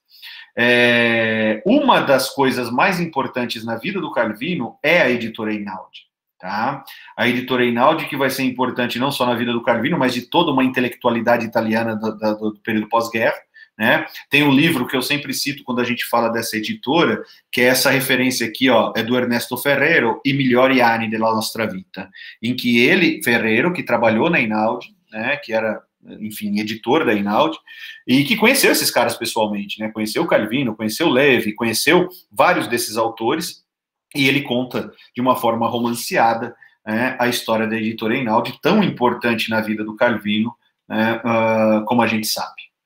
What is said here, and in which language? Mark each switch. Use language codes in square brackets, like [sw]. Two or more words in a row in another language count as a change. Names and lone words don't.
[pt] Uma das coisas mais importantes na vida do Calvino é a editora Einaudi. Tá? A editora Einaudi, que vai ser importante não só na vida do Calvino, mas de toda uma intelectualidade italiana do período pós-guerra. Né? Tem um livro que eu sempre cito quando a gente fala dessa editora, que é essa referência aqui, ó, é do Ernesto Ferrero, I migliori anni della nostra vita, em que ele, Ferrero, que trabalhou na Einaudi, né, que era, enfim, editor da Einaudi, e que conheceu esses caras pessoalmente, né, conheceu Calvino, conheceu Levi, conheceu vários desses autores, e ele conta de uma forma romanceada, né, a história da editora Einaudi, tão importante na vida do Calvino, né, como a gente sabe.